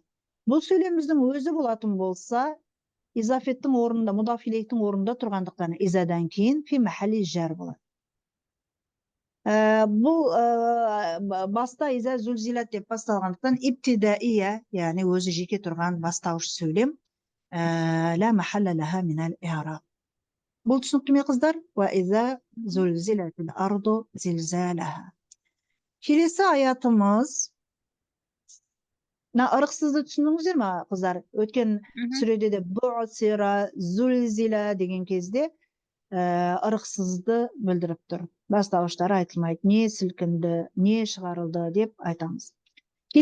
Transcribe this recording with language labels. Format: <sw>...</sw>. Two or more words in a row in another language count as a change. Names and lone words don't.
<kk>Бұл сөйлеміміздің өзі болатын болса, изафеттің орнында, мұдафилектің орнында тұрғандықтан изадан кейін</kk> <ar>في محل جر</ar> <kk>болады. Бұл баста</kk> <ar>إذا زلزلت</ar> <kk>деп басталғандықтан ибтидаия, яғни өзі жеке тұрған бастауыш сөйлем,</kk> <ar>لا محل لها من الإعراب.</ar> <kk>Бұл түсінікті ме қыздар?</kk> <ar>وإذا زلزلت الأرض زلزالها.</ar> <kk>Келесі аятымыз, ырықсызды түсіндіңіздер ме қыздар? Өткен сүреде де бу'сира зулзила деген кезде ырықсызды білдіріп тұр. Бастауыштары айтылмайды. Не сілкінді, не шығарылды деп айтамыз.</kk>